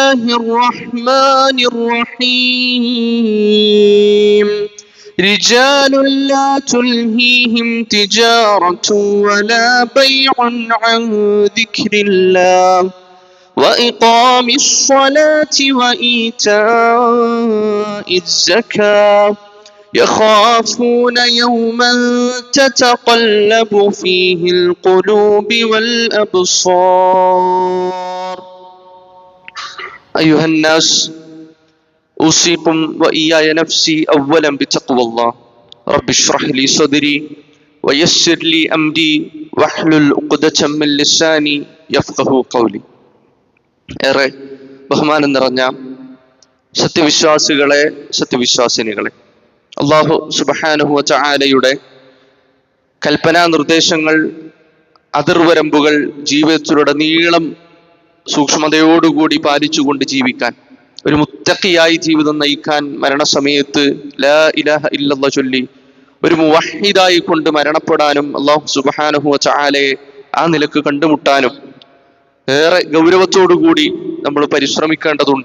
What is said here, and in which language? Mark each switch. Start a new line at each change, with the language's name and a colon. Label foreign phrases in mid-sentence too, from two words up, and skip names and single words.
Arabic: الله الرحمن الرحيم رجال لا تلهيهم تجارة ولا بيع عن ذكر الله وإقام الصلاة وإيتاء الزكاة يخافون يوما تتقلب فيه القلوب والأبصار أيها الناس أوصيكم وإياي نفسي أولا بتقوى الله رب اشرح لي صدري ويسر لي أمري واحلل عقدة من لساني يفقهوا قولي.
Malayalam: ഏറെ ബഹുമാനം നിറഞ്ഞ സത്യവിശ്വാസികളെ, സത്യവിശ്വാസിനികളെ,
Arabic: الله سبحانه وتعالى
Malayalam: കൽപ്പനാ നിർദ്ദേശങ്ങൾ, അതിർവരമ്പുകൾ ജീവിതത്തിലുടനീളം സൂക്ഷ്മതയോടുകൂടി പാലിച്ചുകൊണ്ട് ജീവിക്കാൻ, ഒരു മുത്തഖിയായി ജീവിതം നയിക്കാൻ, മരണസമയത്ത്
Arabic: لا إله إلا الله
Malayalam: ചൊല്ലി ഒരു മുവഹ്ഹിദായി കൊണ്ട് മരണപ്പെടാനും
Arabic: الله سبحانه وتعالى
Malayalam: ആ നിലക്ക് കണ്ടുമുട്ടാനും ഏറെ ഗൗരവത്തോടുകൂടി നമ്മൾ പരിശ്രമിക്കേണ്ടതുണ്ട്.